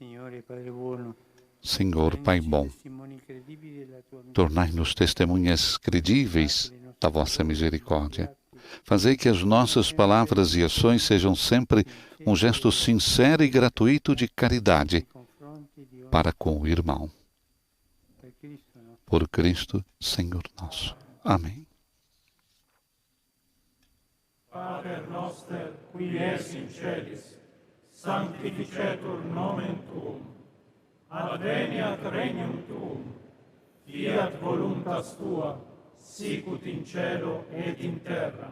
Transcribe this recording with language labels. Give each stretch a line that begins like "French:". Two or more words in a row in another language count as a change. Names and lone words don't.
Portuguese: Senhor Pai bom, tornai-nos testemunhas credíveis da vossa misericórdia. Fazei que as nossas palavras e ações sejam sempre um gesto sincero e gratuito de caridade para com o irmão. Por Cristo, Senhor nosso. Amém.
Latin: Pater noster, qui es in celis, sanctificetur nomen tuum, adveniat regnum tuum, fiat voluntas tua, sicut in cielo et in terra.